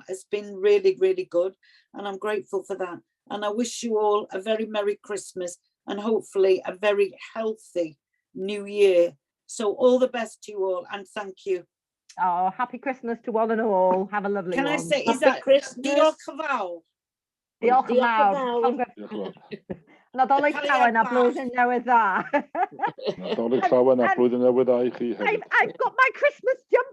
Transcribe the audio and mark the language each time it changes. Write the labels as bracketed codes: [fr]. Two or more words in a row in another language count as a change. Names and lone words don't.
[en] It's been really, really good, and I'm grateful for that. And I wish you all a very Merry Christmas and hopefully a very healthy New Year. So all the best to you all, and thank you. Oh, happy Christmas to one and all. Have a lovely one. Can I say, is that [cy] Diolch yn fawr? Diolch yn fawr. Nadolig llawen a blwyddyn newydd dda. Nadolig llawen a blwyddyn newydd dda I chi hefyd. [en] I've got my Christmas jumper.